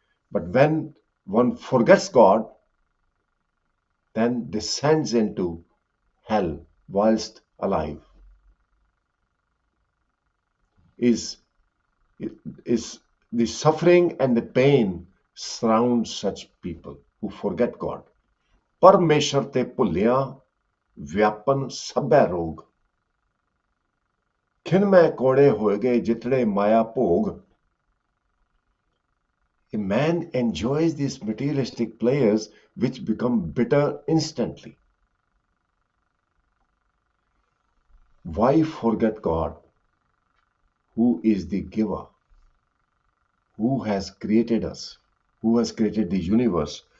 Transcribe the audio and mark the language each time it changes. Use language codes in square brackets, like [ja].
[en] But when one forgets God, then descends into hell whilst alive. Is is the suffering and the pain surround such people who forget God. [pa] ਪਰਮੇਸ਼ਰ ਤੇ ਭੁੱਲਿਆ ਵਿਆਪਨ ਸਭੈ ਰੋਗ ਖਿਨ ਮੈਂ ਕੋੜੇ ਹੋਏ ਗਏ ਜਿਤੜੇ ਮਾਇਆ ਭੋਗ. [en] A man enjoys these materialistic pleasures which become bitter instantly. Why forget God, who is the giver, who has created us, who has created the universe?